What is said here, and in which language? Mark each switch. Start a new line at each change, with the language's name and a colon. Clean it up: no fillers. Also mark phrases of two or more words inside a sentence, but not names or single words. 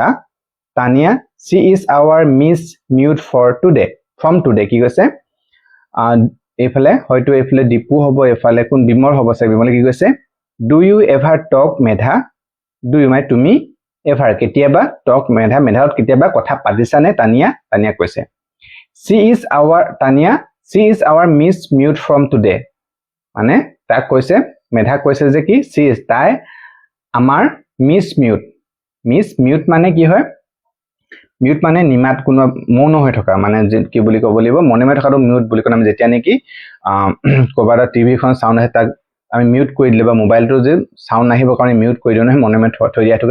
English: Tanya, she is our Miss Mute for today. From today
Assamese: কি কৈছে এফালে হয়তো এফালে দীপু হ'ব এফালে কোন বিমল হ'ব সে বিমলে কি কৈছে
English: do you ever talk Medha? do you
Assamese: মানে তুমি ever কেতিয়াবা talk Medha মেধাত কেতিয়াবা কথা পাতিছা নে তানিয়া তানিয়া কৈছে
English: she is our Miss Mute from today
Assamese: মানে তাক কৈছে মেধা কৈছে যে কি
English: she is
Assamese: তাই আমাৰ
English: Miss Mute
Assamese: মানে কি হয় মিউট মানে নিমাত কোনো মৌন হৈ থকা মানে কি বুলি ক'ব লাগিব মনে মনে থকাটো মিউট বুলি কোন আমি যেতিয়া নেকি কবাৰ টিভিখন সাউন্ড আহে তাক আমি মিউট কৰি দিলে বা মোবাইলটো যে সাউন্ড নাহিব কাৰণে মিউট কৰি দিও নহয় মনে মনে থৈ দিয়াটোকে